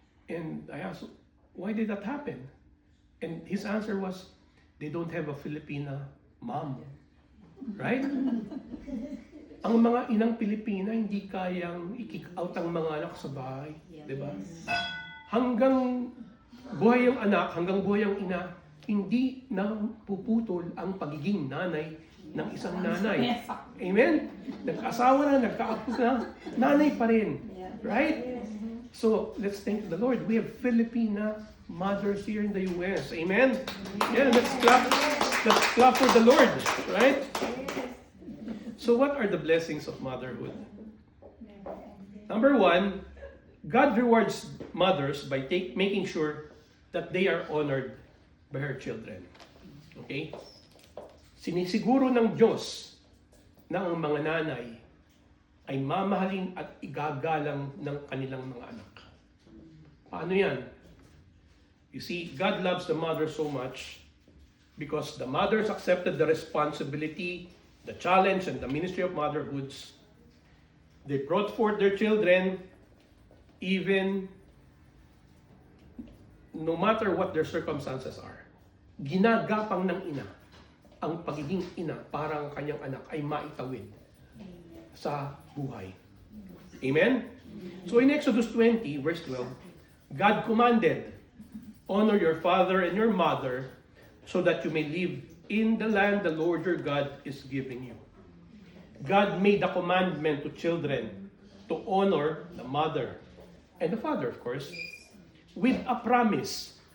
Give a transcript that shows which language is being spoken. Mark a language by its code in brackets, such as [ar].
[en] And I asked, why did that happen? And his answer was, they don't have a Filipina mom. Right? [tl] Ang mga inang Pilipina hindi kayang i-kick out ang mga anak sa bahay. Diba? Hanggang buhay ang anak, hanggang buhay ang ina, hindi na puputol ang pagiging nanay ng isang nanay. Amen? Nag-asawa na, nagka-apo na, nanay pa rin. Right? [en] So, let's thank the Lord. We have Filipina mothers here in the U.S. Amen? Yeah, let's clap for the Lord. Right? So, what are the blessings of motherhood? Number 1, God rewards mothers by making sure that they are honored by her children. Okay? [tl] Sinisiguro ng Diyos na ang mga nanay ay mamahalin at igagalang ng kanilang mga anak. Paano yan? [en] You see, God loves the mother so much because the mothers accepted the responsibility, the challenge, and the ministry of motherhoods. They brought forth their children even no matter what their circumstances are. [tl] Ginagapang ng ina ang pagiging ina para ang kanyang anak ay maitawid sa buhay. [en] Amen? So in Exodus 20, verse 12, God commanded, honor your father and your mother so that you may live in the land the Lord your God is giving you. God made a commandment to children to honor the mother and the father, of course, with a promise.